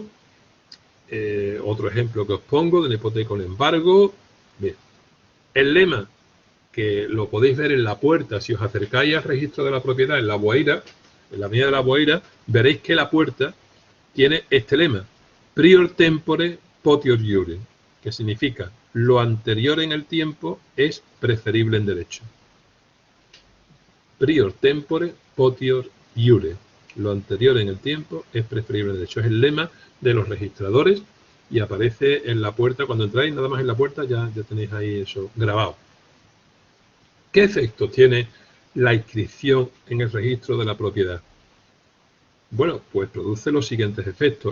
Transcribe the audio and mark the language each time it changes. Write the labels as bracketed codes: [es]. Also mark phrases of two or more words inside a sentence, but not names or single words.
[es] Otro ejemplo que os pongo de una hipoteca con embargo. Bien. El lema, que lo podéis ver en la puerta, si os acercáis al registro de la propiedad en La Boeira, en la avenida de La Boeira, veréis que la puerta tiene este lema: [la] prior tempore potior iure, [es] que significa lo anterior en el tiempo es preferible en derecho. [la] Prior tempore potior iure. [es] Lo anterior en el tiempo es preferible en derecho. Es el lema de los registradores y aparece en la puerta. Cuando entráis, nada más en la puerta, ya tenéis ahí eso grabado. ¿Qué efectos tiene la inscripción en el registro de la propiedad? Bueno, pues produce los siguientes efectos.